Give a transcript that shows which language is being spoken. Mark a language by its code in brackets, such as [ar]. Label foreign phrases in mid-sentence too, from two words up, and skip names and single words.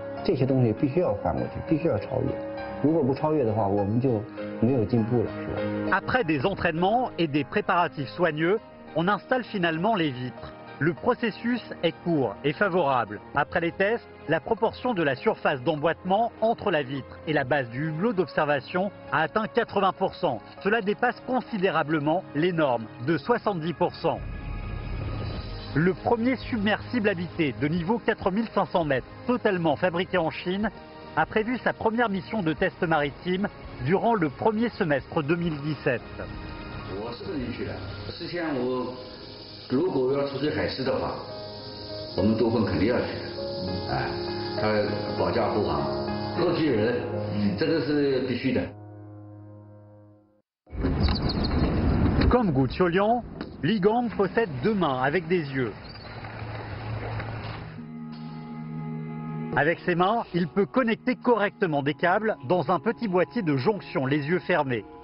[zh] 这些东西必须要翻过去，必须要超越。如果不超越的话，我们就没有进步了，是吧？ [fr] Après des entraînements et des préparatifs soigneux, on installe finalement les vitres. Le processus est court et favorable. Après les tests, la proportion de la surface d'emboîtement entre la vitre et la base du hublot d'observation a atteint 80%. Cela dépasse considérablement les normes de 70%. Le premier submersible habité de niveau 4500 mètres, totalement fabriqué en Chine, a prévu sa première mission de test maritime durant le premier semestre 2017. [zh] 我是愿意去的。事先如果要出去海试的话，我们多芬肯定要去的。哎，他保驾护航，后继有人，这个是必须的。 [fr] Comme Gu Qiuliang, Li Gang possède 2 mains avec des yeux. Avec ses mains, il peut connecter correctement des câbles dans un petit boîtier de jonction, les yeux fermés.